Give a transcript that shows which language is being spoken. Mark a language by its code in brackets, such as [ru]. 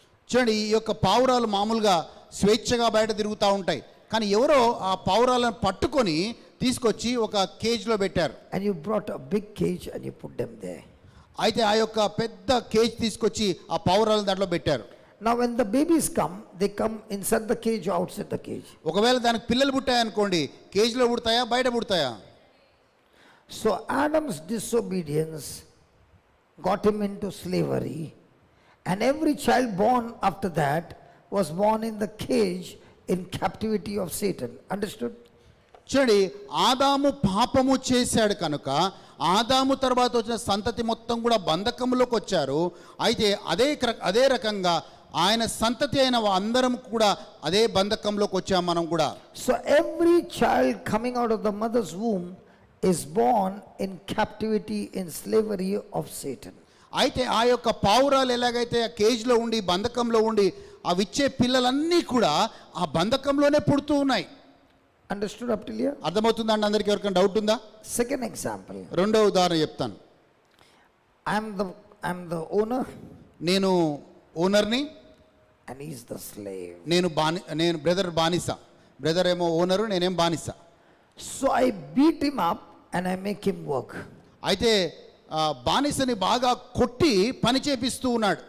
[te] చూడండి, ఈ యొక్క పావురాలు మామూలుగా స్వేచ్ఛగా బయట తిరుగుతూ ఉంటాయి. కానీ ఎవరో ఆ పావురాలను పట్టుకొని తీసుకొచ్చి ఒక కేజ్లో పెట్టారు. [en] And you brought a big cage and you put them there. [te] అయితే ఆ యొక్క పెద్ద కేజ్ తీసుకొచ్చి ఆ పావురాలను దాంట్లో పెట్టారు. [en] Now when the babies come, they come inside the cage or outside the cage. [te] ఒకవేళ దానికి పిల్లలు పుట్టాయనుకోండి, కేజ్లో పుడతాయా బయట పుడతాయా? [en] So Adam's disobedience got him into slavery, and every child born after that was born in the cage in captivity of Satan. Understood? [te] చూడండి, ఆదాము పాపము చేశాడు కనుక ఆదాము తర్వాత వచ్చిన సంతతి మొత్తం కూడా బంధకంలోకి వచ్చారు. అయితే అదే రకంగా ఆయన సంతతి అయిన అందరం కూడా అదే బంధకంలోకి వచ్చాం మనం కూడా. [en] So every child coming out of the mother's womb is born in captivity, in slavery of Satan. [te] అయితే ఆ యొక్క పావురాలు ఎలాగైతే ఆ కేజ్లో ఉండి బంధకంలో ఉండి అవి ఇచ్చే పిల్లలన్నీ కూడా ఆ బంధకంలోనే పుడుతూ ఉన్నాయి. [en] Understood up till here? [te] అర్థమవుతుందా అండి అందరికీ? ఎవరికైనా డౌట్ ఉందా? [en] Second example. [te] రెండో ఉదాహరణ చెప్తాను. [en] I'm the owner. [te] నేను ఓనర్ని, [en] And he's the slave. [te] నేను బ్రదర్ బానిస. బ్రదర్ ఏమో ఓనరు, నేనేం బానిస. [en] So I beat him up and I make him work. [te] అయితే బానిసని బాగా కొట్టి పని చేపిస్తూ ఉన్నాడు.